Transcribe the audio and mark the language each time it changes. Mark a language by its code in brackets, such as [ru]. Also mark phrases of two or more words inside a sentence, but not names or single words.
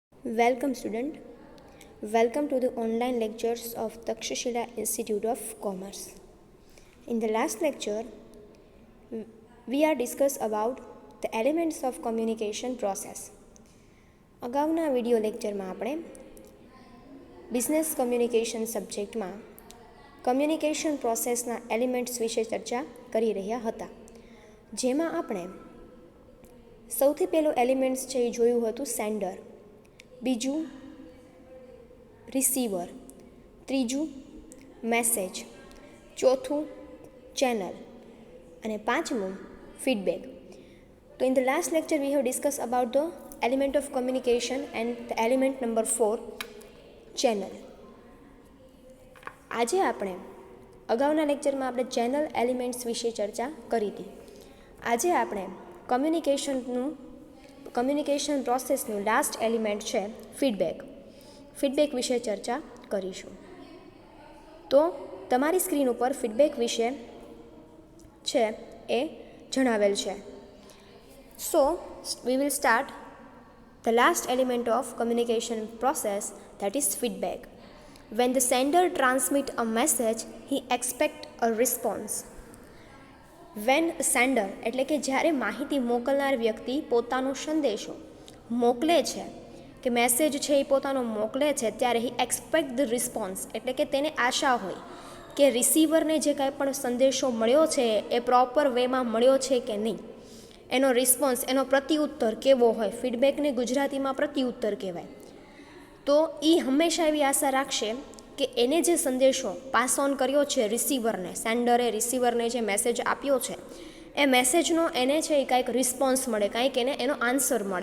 [en] Welcome, student. Welcome to the online lectures of Takshashila Institute of Commerce. In the last lecture, we are discussed about the elements of communication process. [gu] અગાઉના વિડિયો લેક્ચરમાં આપણે [en] business communication [gu] સબ્જેક્ટમાં કમ્યુનિકેશન પ્રોસેસના એલિમેન્ટ્સ વિશે ચર્ચા કરી રહ્યા હતા, જેમાં આપણે સૌથી પહેલું એલિમેન્ટ્સ છે એ જોયું હતું સેન્ડર, બીજું રિસીવર, ત્રીજું મેસેજ, ચોથું ચેનલ અને પાંચમું ફીડબેક. [en] તો in the last lecture we have discuss about the element of communication and the element number 4 channel. [gu] આજે આપણે અગાઉના લેક્ચરમાં આપણે ચેનલ એલિમેન્ટ્સ વિશે ચર્ચા કરી હતી. આજે આપણે કમ્યુનિકેશન પ્રોસેસનું લાસ્ટ એલિમેન્ટ છે ફીડબેક વિશે ચર્ચા કરીશું. તો તમારી સ્ક્રીન ઉપર ફીડબેક વિશે છે એ જણાવેલ છે. [en] સો we will start the last element of communication process, that is feedback. When the sender transmits a message, he expects a response. When sender [gu] એટલે કે જ્યારે માહિતી મોકલનાર વ્યક્તિ પોતાનો સંદેશો મોકલે છે કે મેસેજ છે એ પોતાનો મોકલે છે, ત્યારે [en] he expect the response [gu] એટલે કે તેને આશા હોય કે રિસીવરને જે કાંઈ પણ સંદેશો મળ્યો છે એ પ્રોપર વેમાં મળ્યો છે કે નહીં, એનો રિસ્પોન્સ, એનો પ્રત્યુત્તર કેવો હોય. ફીડબેકને ગુજરાતીમાં પ્રત્યુત્તર કહેવાય. તો એ હંમેશા એવી આશા રાખશે કે એને જે સંદેશો [en] pass on [gu] કર્યો છે રિસીવરને, સેન્ડરે રિસીવરને જે મેસેજ આપ્યો છે એ મેસેજનો એને છે એ કાંઈક રિસ્પોન્સ મળે, કાંઈક એને એનો આન્સર મળે.